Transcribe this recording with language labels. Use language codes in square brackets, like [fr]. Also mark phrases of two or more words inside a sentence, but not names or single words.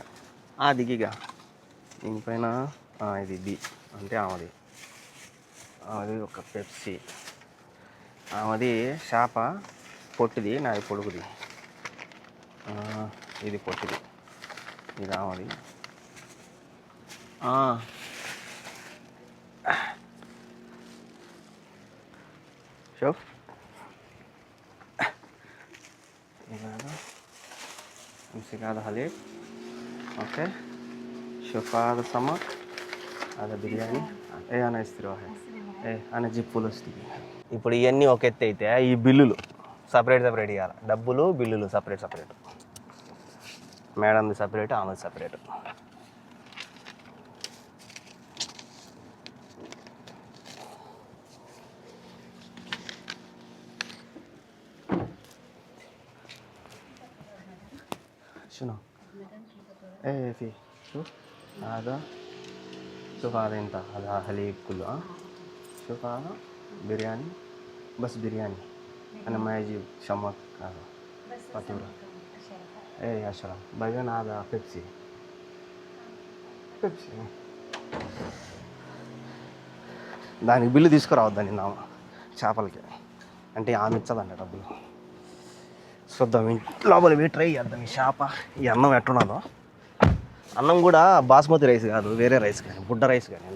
[te] దిగిగా దీనిపైన ఇది అంటే ఆమెది ఒక పెప్సీ, ఆమెది చేప పొట్టిది, నాది పొడుగుది. ఇది పొట్టిది, ఇది ఆమెది. [ar] شوف هذا امسك هذا حليب. اوكي شوف هذا سمك، هذا బిర్యానీ. انا اشتري واحد. انا اجيب فلوس دي. [te] ఇప్పుడు ఇవన్నీ ఒక ఎత్తు అయితే ఈ బిల్లులు సపరేట్ ఇవ్వాలి. డబ్బులు బిల్లులు సపరేట్. మేడంది సపరేట్, ఆమెది సపరేట్. [ar] شنو؟ ايه في شوف هذا، شوف هذا انت، هذا حليب كله. شوف هذا بيرياني، بس بيرياني. انا ما يجيب شمك هذا فاتورة. ايه 10. بعدين هذا بيبسي. [te] దానికి బిల్లు తీసుకురావద్దని నా చేపలకి, అంటే ఆమె ఇచ్చదండి డబ్బులు. చూద్దాం లోపల పోయి ట్రై చేద్దాం ఈ చేప. ఈ అన్నం ఎట్టున్నదో. అన్నం కూడా [en] basmati rice [te] కాదు, వేరే రైస్ కానీ, బుడ్డ రైస్ కానీ.